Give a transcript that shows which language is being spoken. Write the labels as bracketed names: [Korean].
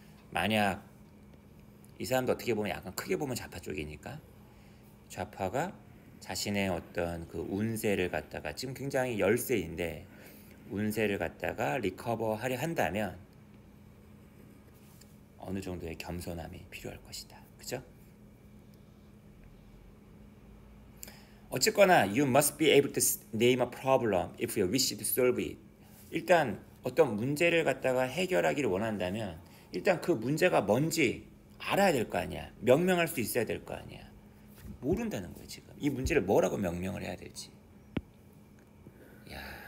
[Korean] 만약 이 사람도 어떻게 보면 약간 크게 보면 좌파 쪽이니까 좌파가 자신의 어떤 그 운세를 갖다가 지금 굉장히 열세인데 운세를 갖다가 리커버 하려 한다면 어느 정도의 겸손함이 필요할 것이다. 그죠? 어쨌거나 [English] you must be able to name a problem if you wish to solve it. [Korean] 일단 어떤 문제를 갖다가 해결하기를 원한다면 일단 그 문제가 뭔지 알아야 될 거 아니야. 명명할 수 있어야 될 거 아니야. 모른다는 거예요. 지금 이 문제를 뭐라고 명명을 해야 될지. 야.